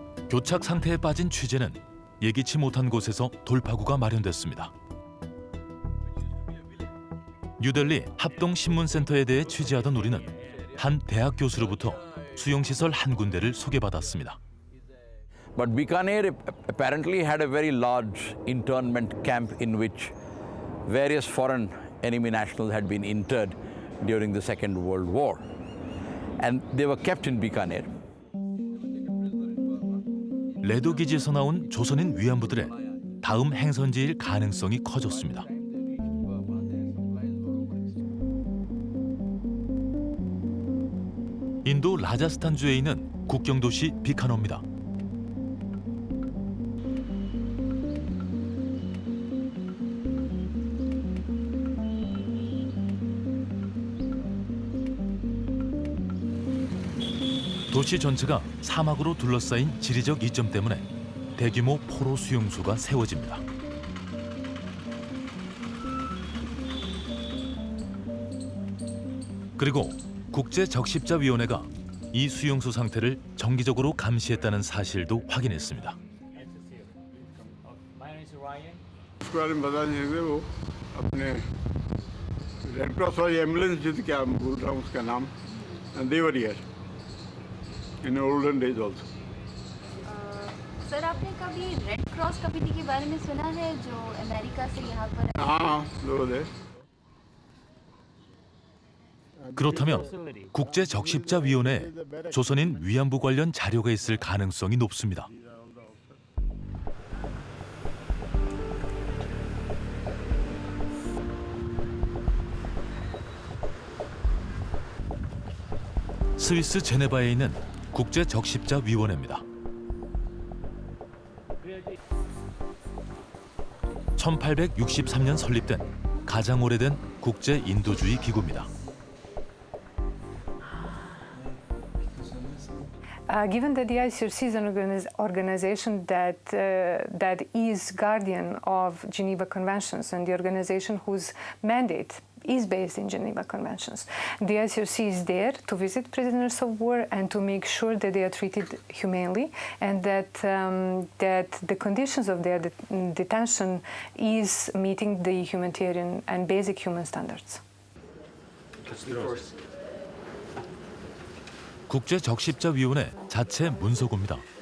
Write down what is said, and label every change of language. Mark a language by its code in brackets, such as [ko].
[ko] 교착 상태에 빠진 취재는 예기치 못한 곳에서 돌파구가 마련됐습니다. 뉴델리 합동신문센터에 대해 취재하던 우리는 한 대학 교수로부터 수용시설 한 군데를 소개받았습니다. [en] But Bikaner apparently had a very large internment camp in which various foreign enemy nationals had been interred during the Second World War. And they were kept in Bikaner. [ko] 레도 기지에서 나온 조선인 위안부들의 다음 행선지일 가능성이 커졌습니다. 인도 라자스탄주에 있는 국경도시 비카노입니다. 도시 전체가 사막으로 둘러싸인 지리적 이점 때문에 대규모 포로 수용소가 세워집니다. 그리고 국제적십자위원회가 이 수용소 상태를 정기적으로 감시했다는 사실도 확인했습니다. [hi] बारे में बता नहीं सकते वो अपने red cross वाली ambulance जिस क्या बोल रहा हूँ उसका नाम [en] they were here in olden days also. [hi] Sir आपने कभी रेड क्रॉस कमेटी के बारे में सुना है जो अमेरिका से यहाँ पर हाँ वो थे. [ko] 그렇다면 국제적십자위원회에 조선인 위안부 관련 자료가 있을 가능성이 높습니다. 스위스 제네바에 있는 국제 적십자 위원회입니다. 1863년 설립된 가장 오래된 국제 인도주의 기구입니다. [en] Given that the ICRC is an organization that is guardian of Geneva Conventions and the organization whose mandate is based in Geneva Conventions, the ICRC is there to visit prisoners of war and to make sure that they are treated humanely and that the conditions of their detention is meeting the humanitarian and basic human standards. [ko] 국제 적십자위원회 자체 문서고입니다.